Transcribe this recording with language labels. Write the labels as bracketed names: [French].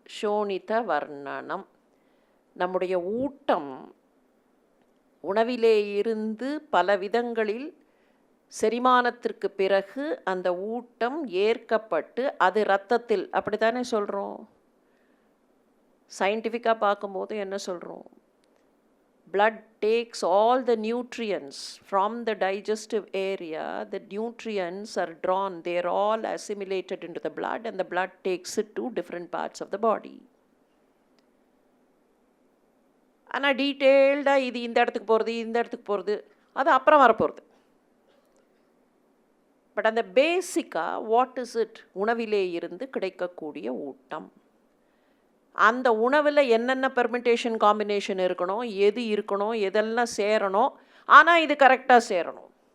[Tamil] சோனித வர்ணனம். நம்முடைய ஊட்டம் உணவிலே இருந்து பல விதங்களில் செரிமானத்திற்கு பிறகு அந்த ஊட்டம் ஏற்கப்பட்டு அது இரத்தத்தில், அப்படி தானே சொல்கிறோம். சயின்டிஃபிக்காக பார்க்கும்போது என்ன சொல்கிறோம்? [English] blood takes all the nutrients from the digestive area. The nutrients are drawn, they are all assimilated into the blood, and the blood takes it to different parts of the body. [Tamil] ஆனால் டீட்டெயில்டாக இது இந்த இடத்துக்கு போகிறது, இந்த இடத்துக்கு போகிறது, அது அப்புறம் வரப்போகிறது. பட் அந்த பேசிக்காக [English] What is it? [Tamil] உணவிலே இருந்து கிடைக்கக்கூடிய ஊட்டம். அந்த உணவில் என்னென்ன பெர்மிட்டேஷன் காம்பினேஷன் இருக்கணும், எது இருக்கணும், எதெல்லாம் சேரணும், ஆனால் இது கரெக்டாக சேரணும்.